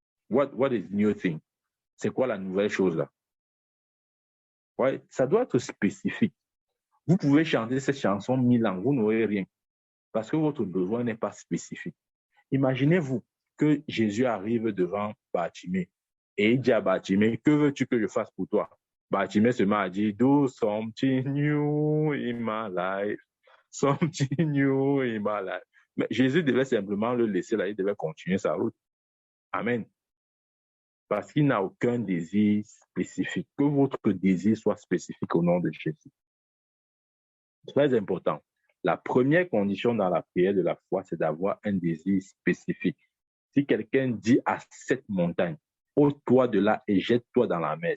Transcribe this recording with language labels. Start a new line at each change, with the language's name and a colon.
English: What is new thing?
French: C'est quoi la nouvelle chose là? Ouais, ça doit être spécifique. Vous pouvez chanter cette chanson 1000 ans, vous n'aurez rien. Parce que votre besoin n'est pas spécifique. Imaginez-vous que Jésus arrive devant Bartimée et il dit à Bartimée, que veux-tu que je fasse pour toi? Bartimée se met à dire,
English: do something new in my life. Something new in my life.
French: Mais Jésus devait simplement le laisser là, il devait continuer sa route. Amen. Parce qu'il n'a aucun désir spécifique. Que votre désir soit spécifique au nom de Jésus. Très important. La première condition dans la prière de la foi, c'est d'avoir un désir spécifique. Si quelqu'un dit à cette montagne, ôte-toi de là et jette-toi dans la mer.